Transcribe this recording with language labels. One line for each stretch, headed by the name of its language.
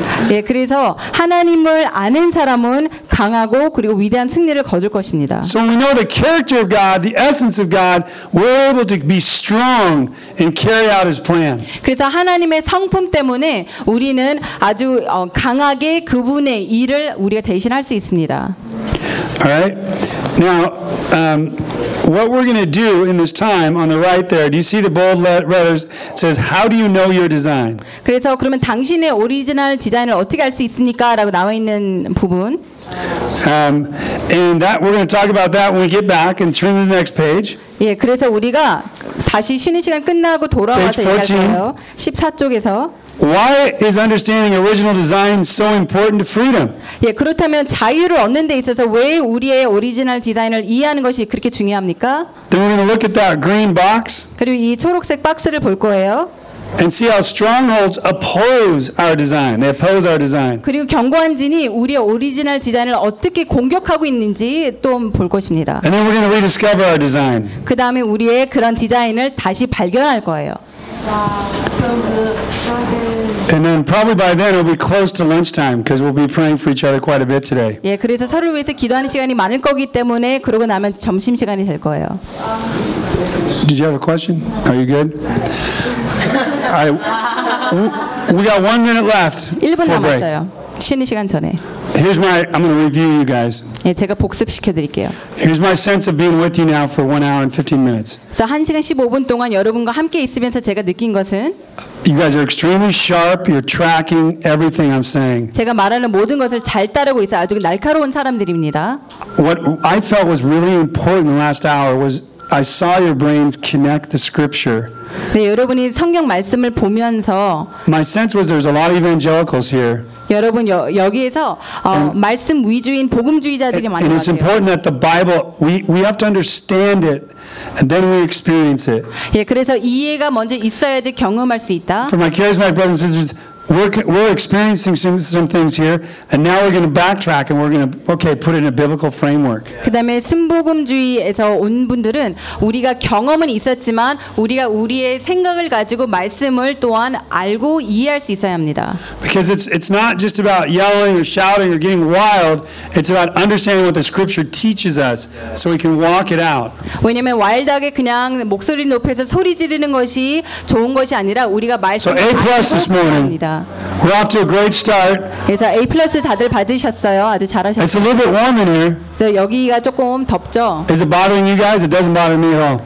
Korean: 예, 그래서 하나님을 아는 사람은 강하고 그리고 위대한 승리를 거둘 것입니다.
English: So we know the character of God, the essence of God, we're able to be strong and carry out His plan.
Korean: 그래서 하나님의 성품 때문에 우리는 아주 강하게 그분의 일을 우리가 대신할 수 있습니다.
English: All right. Now, what we're going to do in this time on the right there, do you see the bold letters? It says, "How do you know your design?"
Korean: 그래서 그러면 당신의 오리지널 디자인을 어떻게 알 수 있습니까?라고 나와 있는 부분.
English: And that we're going to talk about that when we get back and turn to the next page.
Korean: 예, 그래서 우리가 다시 쉬는 시간 끝나고 돌아와서 얘기할까요? 14쪽에서.
English: Why is understanding original design so important to freedom?
Korean: 예, 그렇다면 자유를 얻는 데 있어서 왜 우리의 오리지널 디자인을 이해하는 것이 그렇게 중요합니까?
English: Then we're going to look at that green box.
Korean: 그리고 이 초록색 박스를 볼 거예요.
English: And see how strongholds oppose our design. They oppose our design.
Korean: 그리고 견고한 진이 우리의 오리지널 디자인을 어떻게 공격하고 있는지 또 볼 것입니다.
English: And then we're going to rediscover our design.
Korean: 그 다음에 우리의 그런 디자인을 다시 발견할 거예요.
English: And then probably by then it'll be close to lunchtime because we'll be praying for each other quite a bit today.
Korean: 예, 그래서 서로 위해서 기도하는 시간이 많을 거기 때문에 그러고 나면 점심 시간이 될 거예요.
English: Did you have a question? Are you good? I, we got 1 minute left.
Korean: 1분 남았어요. 쉬는 시간 전에.
English: Here's my. I'm going to review you guys.
Korean: 예, 제가 복습시켜드릴게요.
English: Here's my sense of being with you now for 1 hour and 15 minutes.
Korean: 그래서 한 시간 15분 동안 여러분과 함께 있으면서 제가 느낀 것은.
English: You guys are extremely sharp. You're tracking everything I'm saying.
Korean: 제가 말하는 모든 것을 잘 따르고 있어 아주 날카로운 사람들입니다.
English: What I felt was really important in the last hour was I saw your brains connect the scripture.
Korean: 네, 여러분이 성경 말씀을 보면서.
English: My sense was there's a lot of evangelicals here.
Korean: 여러분 여기에서 말씀 위주인 복음주의자들이 많이 계세요.
English: It's important that the Bible we have to understand it and then we experience it.
Korean: 예, 그래서 이해가 먼저 있어야지 경험할 수 있다.
English: For my charismatic brothers and sisters, we're experiencing some things here and now we're going to backtrack and we're going to okay, put it in a biblical framework.
Korean: 그다음에 순복음주의에서 온 분들은 우리가 경험은 있었지만 우리가 우리의 생각을 가지고 말씀을 또한 알고 이해할 수 있어야 합니다.
English: Because it's not just about yelling or shouting or getting wild. It's about understanding what the scripture teaches us so we can walk it out.
Korean: 왜냐면 와일드하게 그냥 목소리 높여서 소리 지르는 것이 좋은 것이 아니라 우리가 말씀을
English: So A+ this morning. We're off to a great start.
Korean: 그래서 A 플러스 다들 받으셨어요. 아주 잘하셨어요.
English: It's a little bit warm in here.
Korean: 여기가 조금 덥죠.
English: Is it bothering you guys? It doesn't bother me at all.